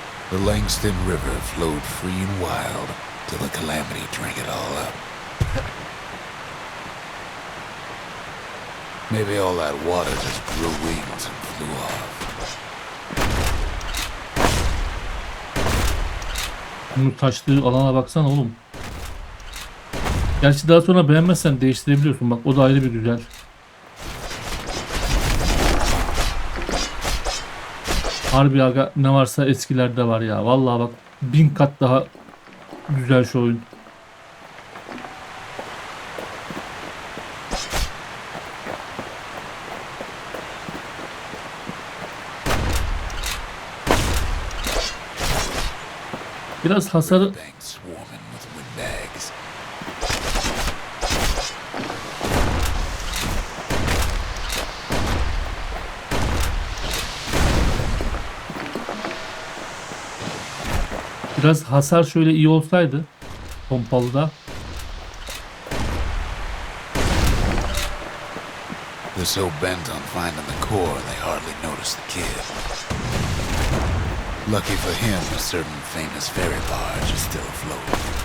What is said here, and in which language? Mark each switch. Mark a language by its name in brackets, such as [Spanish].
[English] The Langston River flowed free and wild till the calamity drank it all up. Maybe all that water just grew wings and flew off. [Turkish] Bunu taştığı alana baksana oğlum. Gerçi daha sonra beğenmezsen değiştirebiliyorsun. Bak o da ayrı bir güzel. Harbi aga ne varsa eskilerde var ya. Vallahi bak 1000 kat daha güzel şu oyun. Biraz hasarı [English] Banks swarming with windbags. [Turkish] biraz hasar şöyle iyi olsaydı pompalıda. [English] They're so bent on finding the core, they hardly notice the kid. Lucky for him, a certain famous ferry barge is still afloat.